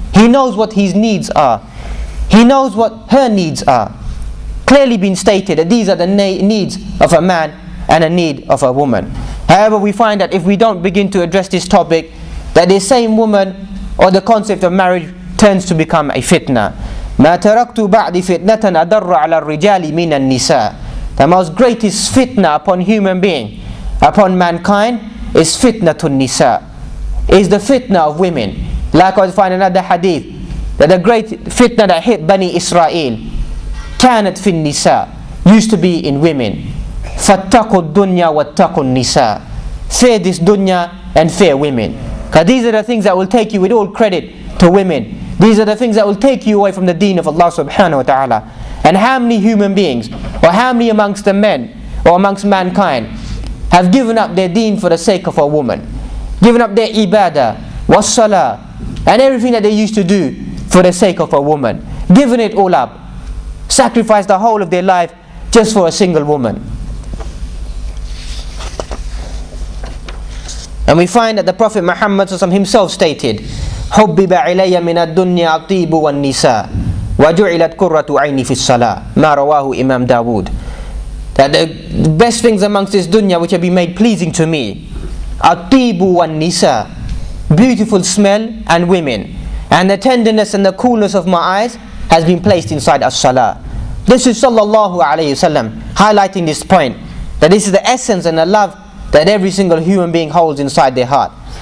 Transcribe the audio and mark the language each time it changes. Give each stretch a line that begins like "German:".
English: He knows what his needs are. He knows what her needs are. Clearly been stated that these are the needs of a man and a need of a woman. However, we find that if we don't begin to address this topic, that the same woman or the concept of marriage turns to become a fitna.
Arabic: ما تركت بعد فتنة أضر على الرجال من النساء.
English: The most greatest fitna upon human being, upon mankind, is fitna to nisa, is the fitna of women. Likewise, find another hadith that the great fitna that hit Bani Israel,
Arabic: كانت في النساء,
English: used to be in women.
Arabic: فاتقوا الدنيا واتقوا النساء.
English: Fear this dunya and fear women. Because these are the things that will take you, with all credit to women, these are the things that will take you away from the deen of Allah subhanahu wa ta'ala. And how many human beings, or how many amongst the men, or amongst mankind, have given up their deen for the sake of a woman, given up their ibadah, was-salah, and everything that they used to do for the sake of a woman, given it all up, sacrificed the whole of their life just for a single woman. And we find that the Prophet Muhammad himself stated,
Arabic: حُبِّبَ عِلَيَّ مِنَ الدُّنْيَا الطِّيبُ وَالنِّسَاءُ وَجُعِلَتْ قُرَّةُ عَيْنِي فِي الصَّلَاةِ مَا رَوَاهُ Imam Dawood.
English: That the best things amongst this dunya which have been made pleasing to me are
Arabic: الطِّيبُ وَالنِّسَاءُ,
English: beautiful smell and women, and the tenderness and the coolness of my eyes has been placed inside as-salah. This is sallallahu alayhi wasallam highlighting this point, that this is the essence and the love that every single human being holds inside their heart.